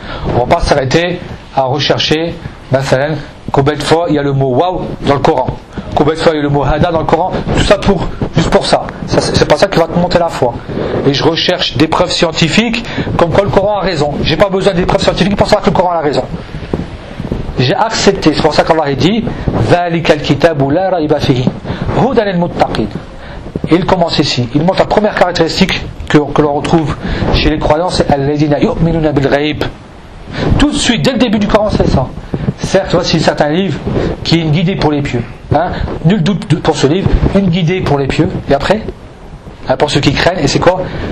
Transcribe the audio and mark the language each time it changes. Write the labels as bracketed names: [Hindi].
[French] On ne va pas s'arrêter à rechercher, mathalan, combien de fois il y a le mot waouh dans le Coran. Combien de fois il y a le mot hada dans le Coran. Tout ça pour, juste pour ça. Ça, c'est pas ça qui va te monter la foi. Et je recherche des preuves scientifiques comme quoi le Coran a raison. J'ai pas besoin des preuves scientifiques pour savoir que le Coran a raison. j'ai accepté. C'est pour ça qu'Allah a dit [Arabic] ذلك الكتاب لا ريب فيه هدى للمتقين. [French] Et il commence ici. Il montre la première caractéristique que l'on retrouve chez les croyants, c'est [Arabic] الذين يؤمنون بالغيب. [French] Tout de suite, dès le début du Coran, c'est ça. Certes, voici certains livres qui est une guidée pour les pieux. Hein. Nul doute pour ce livre, une guidée pour les pieux. Et après, hein, pour ceux qui craignent, et c'est quoi?